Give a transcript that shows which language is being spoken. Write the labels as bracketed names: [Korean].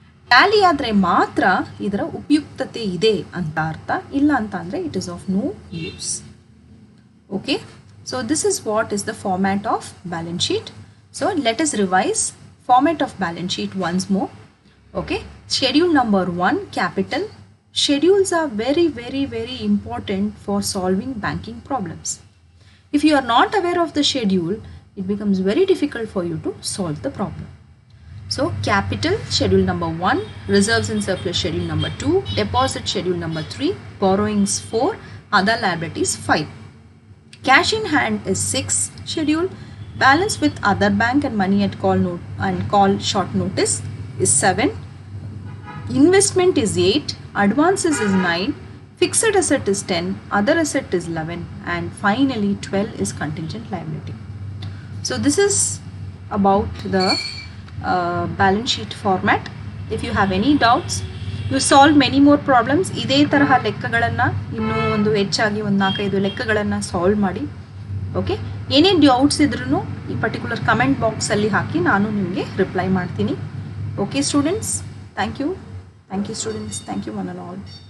[Kannada] Tally ಆದರೆ ಮಾತ್ರ ಇದರ ಉಪಯುಕ್ತತೆ ಇದೆ ಅಂತ ಅರ್ಥ, ಇಲ್ಲ ಅಂತ ಅಂದರೆ [English] It is of no use. Okay, so this is what is the format of balance sheet. So let us revise format of balance sheet once more. Okay, schedule number 1, capital. Schedules are very, very, very important for solving banking problems. If you are not aware of the schedule, it becomes very difficult for you to solve the problem. So capital schedule number 1, reserves and surplus schedule number 2, deposit schedule number 3, borrowings 4, other liabilities 5. Cash in hand is 6 schedule, balance with other bank and money at call short notice is 7, investment is 8, advances is 9, fixed asset is 10, other asset is 11, and finally 12 is contingent liability. So this is about the balance sheet format. If you have any doubts, you solve many more problems. [Kannada] ಇದೇ ತರಹ ಲೆಕ್ಕಗಳನ್ನು ಇನ್ನೂ ಒಂದು ಹೆಚ್ಚಾಗಿ ಒಂದು 4-5 ಲೆಕ್ಕಗಳನ್ನು solve ಮಾಡಿ. Okay, ಏನೇ doubts ಇದ್ರೂ ಈ ಪರ್ಟಿಕ್ಯುಲರ್ ಕಮೆಂಟ್ ಬಾಕ್ಸಲ್ಲಿ ಹಾಕಿ ನಾನು ನಿಮಗೆ ರಿಪ್ಲೈ ಮಾಡ್ತೀನಿ. [English] Okay students, thank you students, thank you one and all.